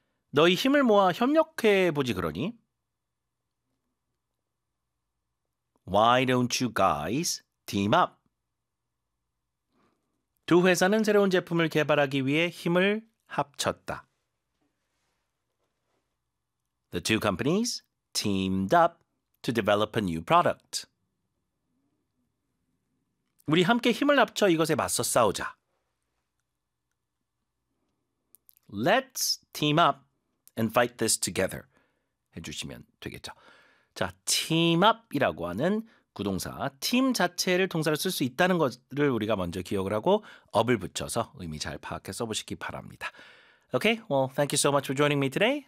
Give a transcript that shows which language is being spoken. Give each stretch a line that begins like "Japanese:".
Korean: 너희 힘을 모아 협력해보지 그러니?
English: Why don't you guys team up?
Korean: 두 회사는 새로운 제품을 개발하기 위해 힘을 합쳤다.
English: The two companies teamed up to develop a new product.
Korean: 우리 함께 힘을 합쳐 이것에 맞서 싸우자.
English: Let's team up and fight this together.
Korean: 해주시면 되겠죠. 자, team up이라고 하는 구동사, 팀 자체를 동사로 쓸 수 있다는 것을 우리가 먼저 기억을 하고 up을 붙여서 의미 잘 파악해 써보시기 바랍니다.
English: Okay, well, thank you so much for joining me today.